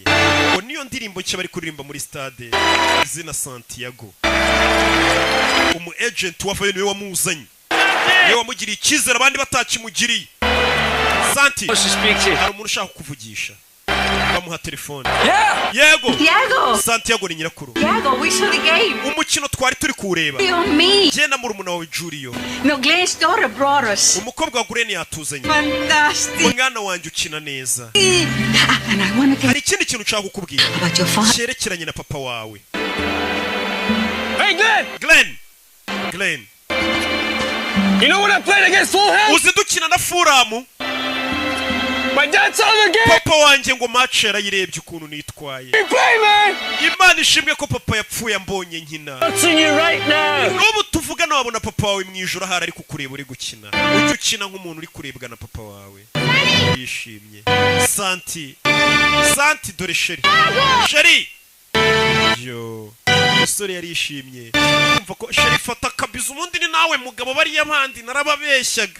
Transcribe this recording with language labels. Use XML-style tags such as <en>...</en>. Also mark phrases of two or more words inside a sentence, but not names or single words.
<rw>Ngo niyo ndirimbo nshya bari kuririmba muri stade izina Santiago. Umu agent wavayo niwe wamuzanye. Niwe wamugiriye ikizere abandi batakimugiriye. Santi. Hari umuntu ushaka kuvugisha. Bamuha telefone. Yego. Santiago ni nyirakuru.</rw> <en>We saw the game.</en> <rw>Umukino twari turi kureba. Je na murumuna wawe Julio.</rw> <en>No, Glenn's daughter brought us.</en> <rw>Umukobwa wa Glen yatuzanye.</rw> <en>Fantastic.</en> <rw>Umwana wanjye ukina neza.</rw> <en>And I want to</en> <rw>hari ikindi kintu ushaka kukubwira. Cyerekeranye na papa wawe.</rw> <en>Hey Glenn. You know when I played against Fulham?</en> <rw>Uzi dukina na Fulham.</rw> <en>My dad saw the game.</en> <rw>Papa wanjye ngo match yarayirebye ukuntu nitwaye.</rw> <en>You play, man.</en> <rw>Imana ishimwe ko papa yapfuye ambonye nkina.</rw> <en>Watching you right now.</en> <rw>N'ubu tuvuga nabona papa wawe mwijoro hari ari kukureba uri gukina. Ujye ukina nk'umuntu uri kurebwa na papa wawe. Yishimye. Santi dore Sheri. Yo. Musore yarishimye. Umva ko Sheri fata kabiza umundi ni nawe mugabo bari yamandi narababeshyaga.</rw>